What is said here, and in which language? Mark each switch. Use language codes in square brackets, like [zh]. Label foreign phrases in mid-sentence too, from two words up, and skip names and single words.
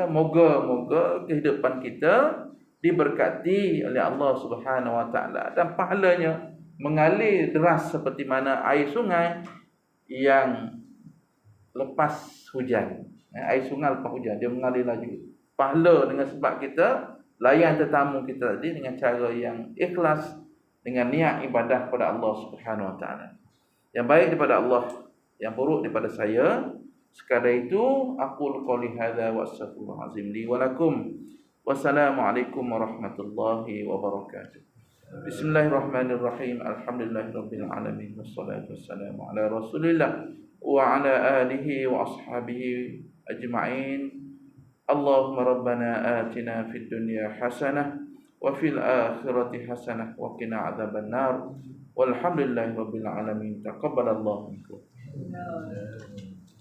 [ms] Moga-moga kehidupan kita diberkati oleh Allah [ar] سبحانه وتعالى [ms] dan pahalanya mengalir deras seperti mana air sungai yang lepas hujan. Air sungai lepas hujan, dia mengalir laju. Pahala dengan sebab kita layan tetamu kita tadi dengan cara yang ikhlas, dengan niat ibadah kepada Allah [ar] سبحانه وتعالى. [ms] Yang baik daripada Allah yang buruk daripada saya. Sekadar itu, [ar] أقول قولي هذا وأستغفر الله العظيم لي ولكم. والسلام عليكم ورحمة الله وبركاته. بسم الله الرحمن الرحيم الحمد لله رب العالمين والصلاة والسلام على رسول الله وعلى آله وأصحابه أجمعين. اللهم ربنا آتنا في الدنيا حسنة وفي الآخرة حسنة وقنا عذاب النار. والحمد لله رب العالمين تقبل الله منكم.